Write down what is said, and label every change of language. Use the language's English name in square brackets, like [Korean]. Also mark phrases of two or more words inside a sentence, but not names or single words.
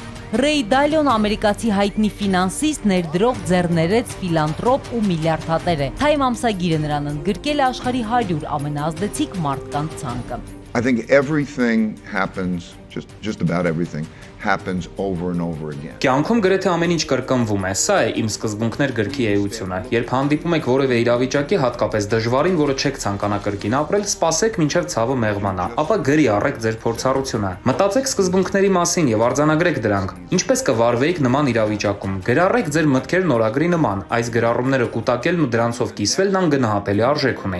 [Armenian] Ռեյ Դալիոն ամերիկացի հայտնի ֆինանսիստ, ներդրող, ձեռներեց, ֆիլանտրոպ ու միլիարդատեր է։ Time ամսագիրը նրան ընդգրկել է աշխարհի 100 ամենաազդեցիկ մարդկանց ցանկը։ [English] I think everything happens, just about everything, happens over and over again. [Armenian] Կյանքում գրեթե ամեն ինչ կրկնվում է։ Սա է իմ սկզբունքներ գրքի էությունը։ Երբ հանդիպում եք որևէ իրավիճակի, հատկապես դժվարին, որը չեք ցանկանա կրկին ապրել, սպասեք մինչև ցավը մեղմանա, ապա գրի առեք ձեր փորձառությունը։ Մտածեք սկզբունքների մասին եւ արձանագրեք դրանք։ Ինչպես կվարվեիք նման իրավիճակում։ Գրառեք ձեր մտքերն օրագրի նման։ Այս գրառումները կուտակելն ու դրանցով կիսվելն անգնահատելի արժեք ունի։